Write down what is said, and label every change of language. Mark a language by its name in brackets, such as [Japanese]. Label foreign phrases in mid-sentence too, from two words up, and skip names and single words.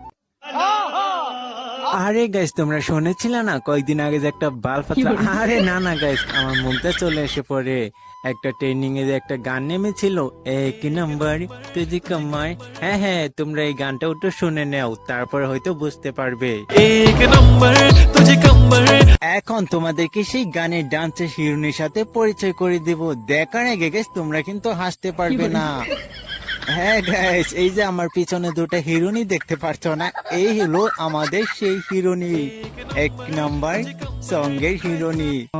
[Bangla] আরে গাইস, তোমরা শুনেছিলে না কয়েকদিন আগে যে একটা বাল ফাতরা। আরে না না গাইস, আমার মুখটা চলে এসে পড়ে। একটা ট্রেনিং এ যে একটা গান নেমেছিল, এক নাম্বার তুজি কামাই। হ্যাঁ হ্যাঁ, তোমরা এই গানটা একটু শুনে নাও, তারপরে হয়তো বুঝতে পারবে। [Marathi] एक नंबर तुझे कंबर। [Bangla] এখন তোমাদেরকে সেই গানের ডান্সের হিরোনির সাথে পরিচয় করে দেব। দেখার আগে গাইস, তোমরা কিন্তু হাসতে পারবে না। হ্যাঁ গাইস, এই যে আমার পিছনে দুটো হিরোনি দেখতে পারছো না, এই হলো আমাদের সেই হিরোনি, এক নাম্বার সঙ্গের হিরোনি।